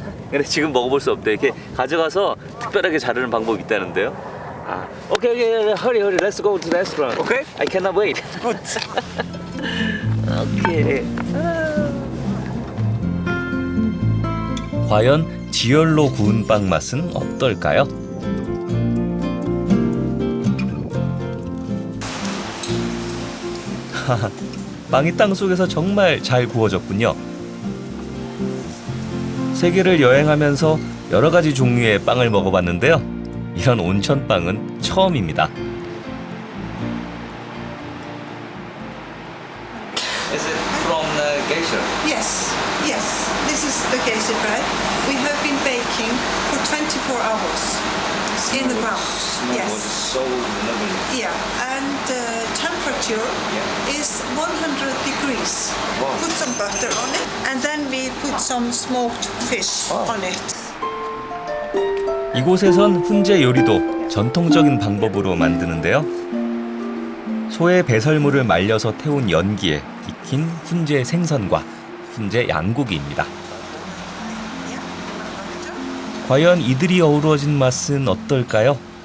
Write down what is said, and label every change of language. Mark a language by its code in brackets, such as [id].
[ko] 근데 지금 먹어볼 수 없대. 이렇게 가져가서 특별하게 자르는 방법이 있다는데요. [en] Okay, hurry, let's go to the restaurant. Okay? I cannot wait. Good. Okay. [ko] 과연 지열로 구운 빵 맛은 어떨까요? 빵이 땅 속에서 정말 잘 구워졌군요. 세계를 여행하면서 여러 가지 종류의 빵을 먹어봤는데요. 이런 온천빵은 처음입니다. [en] Is it from the geisha? Yes, yes. This is the geisha bread. We have been baking for 24 hours in the ground. Smooth, Yes. so lovely. Yeah, and the temperature is 100 degrees. Wow. Put some butter on it, and then we put some smoked fish on it. [ko] 이곳에선 훈제 요리도 전통적인 방법으로 만드는데요. 소의 배설물을 말려서 태운 연기에 익힌 훈제 생선과 훈제 양고기입니다. 과연 이들이 어우러진 맛은 어떨까요?